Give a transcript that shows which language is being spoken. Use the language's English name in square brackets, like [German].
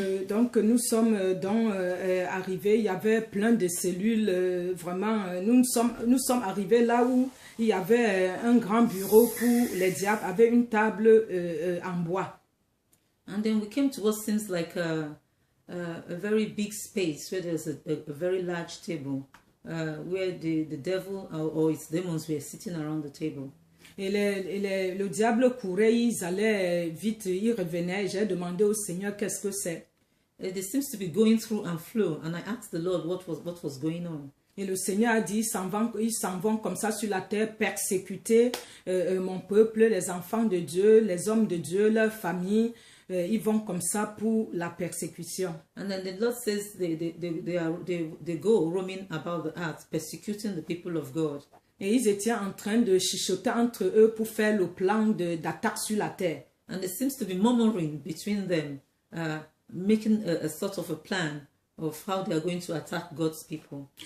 [French] Donc nous sommes arrivés, il y avait plein de cellules, vraiment, nous sommes arrivés là où il y avait un grand bureau pour les diables, avec une table en bois. [English] And then we came to what seems like a very big space where there's a very large table where the devil or its demons were sitting around the table. [French] Et le diable courait, ils allaient vite, ils revenaient. J'ai demandé au Seigneur qu'est-ce que c'est. [English] It seems to be going through and flow, and I asked the Lord what was going on. [French] Et le Seigneur a dit, ils s'en vont comme ça sur la terre, persécuter mon peuple, les enfants de Dieu, les hommes de Dieu, leurs familles. Ils vont comme ça pour la persécution. [English] And then the Lord says they go roaming about the earth, persecuting the people of God. [French] Et ils étaient en train de chuchoter entre eux pour faire le plan d'attaque sur la terre. [English] And there seems to be murmuring between them, making a sort of a plan of how they are going to attack God's people.